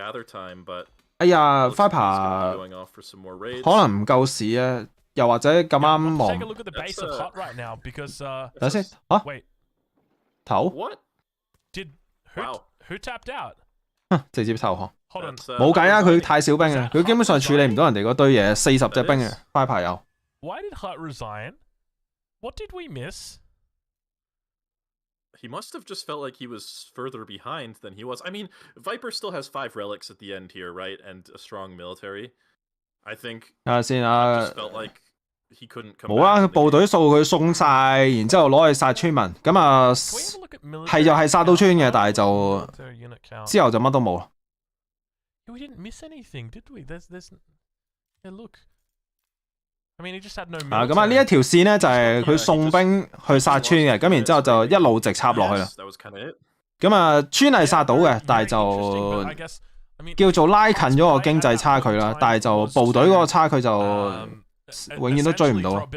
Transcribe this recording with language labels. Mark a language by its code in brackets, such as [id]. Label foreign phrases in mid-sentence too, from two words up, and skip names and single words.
[yue] 哎呀 ，Viper 可能唔夠市啊，又或者咁啱望。等先，啊？頭？直接投降。冇計啊！佢太少兵啊，佢基本上處理唔到人哋嗰堆嘢，40隻兵啊 ，Viper 有。 [en] What did we miss? He must have just felt like he was further behind than he was. I mean, Viper still has 5 relics at the end here, right? And a strong military. I think. [yue] 睇下先啊。 [en] Just felt like he couldn't come. [yue] 冇啊，佢部隊數佢送晒，然之後攞去殺村民。咁啊，係就係殺到村嘅，但係就之後就乜都冇啦。 [en] We didn't miss anything, did we? There's. Yeah, look. [yue] 咁啊，呢一條線咧就係佢送兵去殺村嘅，咁然之後就一路直插落去啦。咁啊，村係殺到嘅，但係就叫做拉近咗個經濟差距啦。但係就部隊嗰個差距就永遠都追唔到。